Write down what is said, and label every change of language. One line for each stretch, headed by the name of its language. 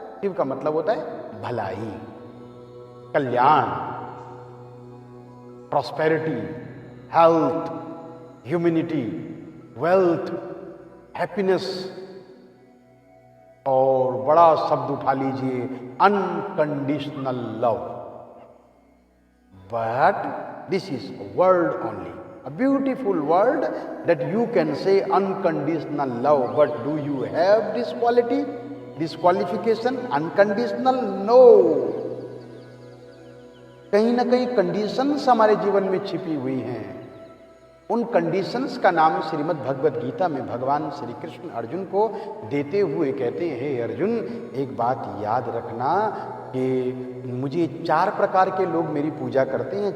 Hindi: शिव का मतलब होता है भलाई, कल्याण, prosperity, health, humanity, wealth, happiness. और बड़ा शब्द उठा लीजिए, unconditional love.
English: But this is a word only, a beautiful word that you can say unconditional love. But do you have this quality, this qualification? Unconditional? No.
Hindi: कहीं ना कहीं conditions हमारे जीवन में छिपी हुई हैं। उन कंडीशंस का नाम श्रीमद् भगवद गीता में भगवान श्री कृष्ण अर्जुन को देते हुए कहते हैं, हे अर्जुन एक बात याद रखना कि मुझे 4 प्रकार के लोग मेरी पूजा करते हैं।